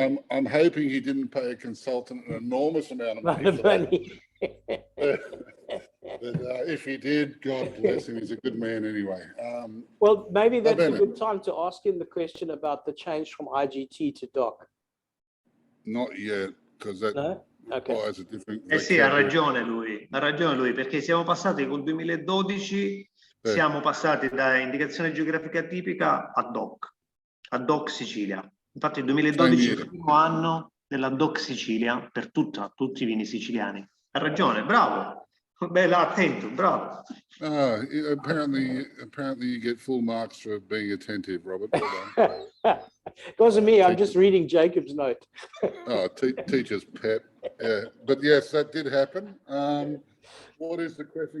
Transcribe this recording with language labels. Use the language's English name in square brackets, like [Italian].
[English] I'm hoping he didn't pay a consultant an enormous amount of money for that. But if he did, God bless him. He's a good man anyway. Well, maybe that's a good time to ask him the question about the change from IGT to DOC. Not yet, because that requires a different. [Italian] Sì, ha ragione lui, perché siamo passati col 2012, siamo passati da indicazione geografica tipica a DOC Sicilia. Infatti il 2012 è il primo anno della DOC Sicilia per tutti i vini siciliani. Ha ragione, bravo. Bella, attento, bravo. [English] Apparently you get full marks for being attentive, Robert. Well done. It wasn't me, I'm just reading Jacob's note. Teacher's pet. But yes, that did happen. What is the question?